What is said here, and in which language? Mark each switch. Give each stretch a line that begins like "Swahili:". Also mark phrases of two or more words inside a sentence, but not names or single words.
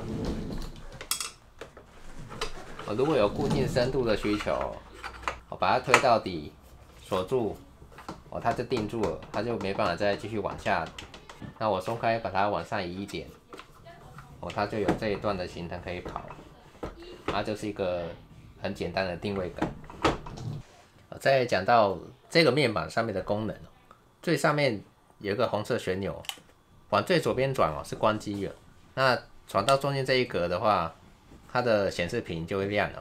Chinese: 如果有固定深度的需求，我把它推到底，鎖住，它就定住了，它就沒辦法再繼續往下。那我鬆開，把它往上移一點，它就有這一段的行程可以跑。它就是一個很簡單的定位桿。再講到這個面板上面的功能，最上面有一個紅色旋鈕，往最左邊轉是關機了。那轉到中間這一格的話，它的顯示屏就會亮了。